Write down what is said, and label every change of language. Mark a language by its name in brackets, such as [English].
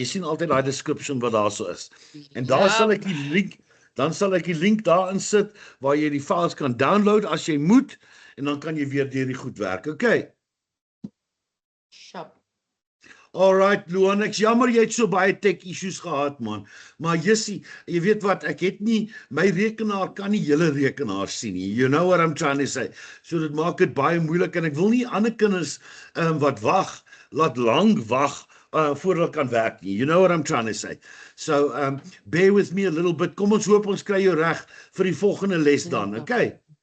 [Afrikaans] Jy sien altyd daai description wat daar so is. En daar sal ek die link dan sal ek die link daarin sit waar jy die files kan download as jy moet en dan kan jy weer deur die goed werk. Okay. Shop. Alright, Luan, ek's jammer jy het so baie tech issues gehad, man. Maar Jessie, jy weet wat, ek het nie my rekenaar kan nie hele rekenaar sien nie. [English] You know what I'm trying to say. [Afrikaans] So dit maak dit baie moeilik en ek wil nie ander kinders wat wag, laat lank wag voor hulle kan werk nie. You know what I'm trying to say. [English] So bear with me a little bit. [Afrikaans] Kom ons hoop ons kry jou reg vir die volgende les dan, okay?